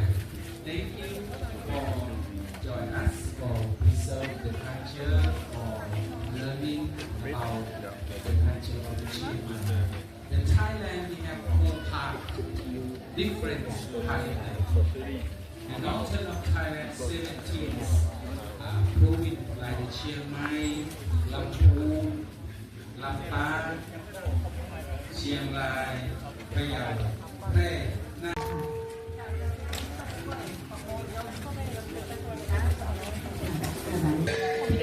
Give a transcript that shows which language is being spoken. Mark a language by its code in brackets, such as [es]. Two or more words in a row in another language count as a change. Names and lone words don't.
[en] Thank you for joining us for preserve the culture or learning about the culture of the Chiema. In Thailand, we have 4 parts, different Thailand. The northern of Thailand, 17 province like the Chiang Mai, Lamphun, Lamphun, Chiang Rai, Phayao, Phrae, Nam.